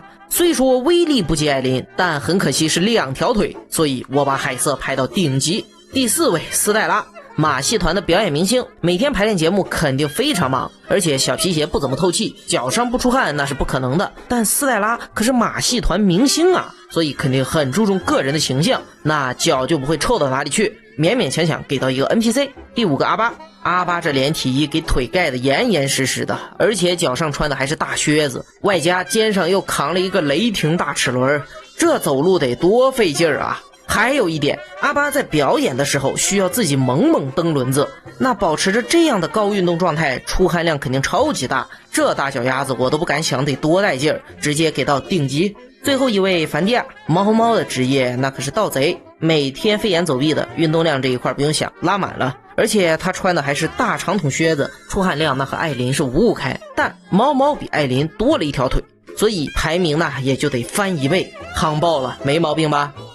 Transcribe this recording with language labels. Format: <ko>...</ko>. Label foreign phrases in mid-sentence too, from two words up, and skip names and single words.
<zh>雖說威力不及艾琳，但很可惜是2條腿，所以我把海瑟排到頂級。第四位斯黛拉，馬戲團的表演明星，每天排練節目肯定非常忙，而且小皮鞋不怎麼透氣，腳上不出汗那是不可能的。但斯黛拉可是馬戲團明星啊，所以肯定很注重個人的形象，那腳就不會臭到哪裡去，勉勉強強給到一個 NPC。第5個阿巴，阿巴這連體衣給腿蓋得嚴嚴實實的，而且腳上穿的還是大靴子，外加肩上又扛了一個雷霆大齒輪，這走路得多費勁兒啊。還有一點，阿巴在表演的時候需要自己猛猛蹬輪子，那保持着這樣的高運動狀態，出汗量肯定超級大，這大腳丫子我都不敢想得多帶勁兒，直接給到頂級。最後一位凡蒂亞，貓的職業那可是盜賊，每天飛檐走壁的，運動量這一塊不用想，拉滿了，而且他穿的還是大長筒靴子，出汗量那和艾琳是五五開，但貓比艾琳多了1條腿，所以排名呢也就得翻1倍，夯爆了，沒毛病吧。</zh>